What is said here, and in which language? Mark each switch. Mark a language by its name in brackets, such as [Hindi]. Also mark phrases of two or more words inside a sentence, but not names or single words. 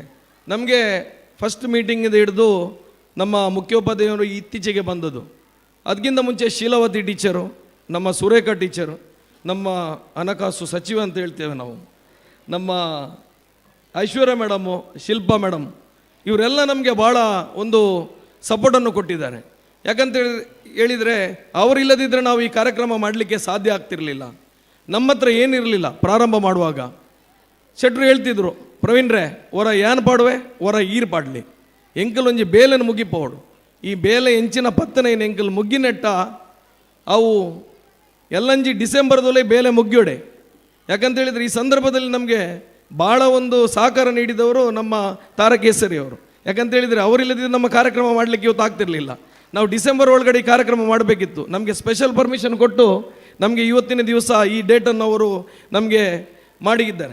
[Kannada] ನಮಗೆ [English] first meetingಇಂದ [Kannada] ಹಿಡಿದು ನಮ್ಮ ಮುಖ್ಯೋಪಾಧ್ಯಾಯರು ಇತ್ತೀಚೆಗೆ ಬಂದದ್ದು, ಅದಕ್ಕಿಂತ ಮುಂಚೆ ಶೀಲಾವತಿ ಟೀಚರು, ನಮ್ಮ ಸುರೇಖಾ ಟೀಚರು, ನಮ್ಮ ಹಣಕಾಸು ಸಚಿವ ಅಂತ ಹೇಳ್ತೇವೆ ನಾವು, ನಮ್ಮ ಐಶ್ವರ್ಯ ಮೇಡಮು, ಶಿಲ್ಪಾ ಮೇಡಮ್, ಇವರೆಲ್ಲ ನಮಗೆ ಭಾಳ ಒಂದು ಸಪೋರ್ಟನ್ನು ಕೊಟ್ಟಿದ್ದಾರೆ. ಯಾಕಂತೇಳಿ ಹೇಳಿದರೆ ಅವರಿಲ್ಲದಿದ್ದರೆ ನಾವು ಈ ಕಾರ್ಯಕ್ರಮ ಮಾಡಲಿಕ್ಕೆ ಸಾಧ್ಯ ಆಗ್ತಿರಲಿಲ್ಲ. ನಮ್ಮ ಹತ್ರ ಏನಿರಲಿಲ್ಲ ಪ್ರಾರಂಭ ಮಾಡುವಾಗ. [Tulu] ಶೆಟ್ರು ಹೇಳ್ತಿದ್ರು, ಪ್ರವೀಣ್ರೆ ಹೊರ ಏನ್ ಪಾಡುವೆ ಹೊರ ಈರು ಪಾಡಲಿ ಎಂಕಲ್ ಒಂಜಿ ಬೇಲೆನ ಮುಗಿಪೋಡು, ಈ ಬೇಲೆ ಎಂಚಿನ ಪತ್ತನೆ ಎಂಕಲ್ ಮುಗ್ಗಿನೆಟ್ಟ ಅವು ಎಲ್ಲಂಜಿ ಡಿಸೆಂಬರ್ದಲ್ಲೇ ಬೇಲೆ ಮುಗ್ಯೋಡೆ. [Kannada] ಯಾಕಂತೇಳಿದರೆ ಈ ಸಂದರ್ಭದಲ್ಲಿ ನಮಗೆ ಭಾಳ ಒಂದು ಸಹಕಾರ ನೀಡಿದವರು ನಮ್ಮ ತಾರಕೇಸರಿ ಅವರು. ಯಾಕಂತೇಳಿದರೆ ಅವರಿಲ್ಲದಿದ್ದರೆ ನಮ್ಮ ಕಾರ್ಯಕ್ರಮ ಮಾಡಲಿಕ್ಕೆ ಇವತ್ತು ಆಗ್ತಿರಲಿಲ್ಲ. ನಾವು ಡಿಸೆಂಬರ್ ಒಳಗಡೆ ಈ ಕಾರ್ಯಕ್ರಮ ಮಾಡಬೇಕಿತ್ತು. ನಮಗೆ [English] special permission [Kannada] ಕೊಟ್ಟು ನಮಗೆ ಇವತ್ತಿನ ದಿವಸ ಈ ಡೇಟನ್ನು ಅವರು ನಮಗೆ ಮಾಡಿದ್ದಾರೆ.